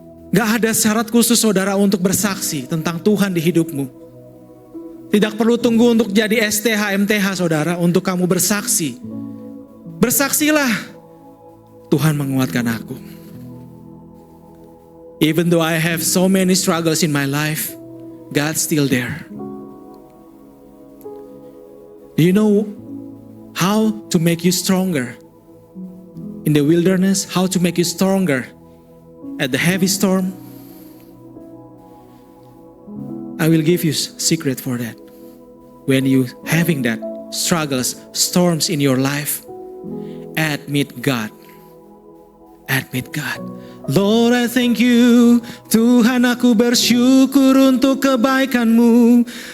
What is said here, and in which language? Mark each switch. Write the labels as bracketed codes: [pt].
[id] Gak ada syarat khusus saudara untuk bersaksi tentang Tuhan di hidupmu. Tidak perlu tunggu untuk jadi STH, MTH saudara untuk kamu bersaksi. Bersaksilah, Tuhan menguatkan aku. [en] Even though I have so many struggles in my life, God's still there. Do you know how to make you stronger in the wilderness? How to make you stronger at the heavy storm? I will give you secret for that. When you having that struggles, storms in your life, admit God. Admit God. Lord, I thank you. [id] Tuhan, aku bersyukur untuk kebaikan-Mu.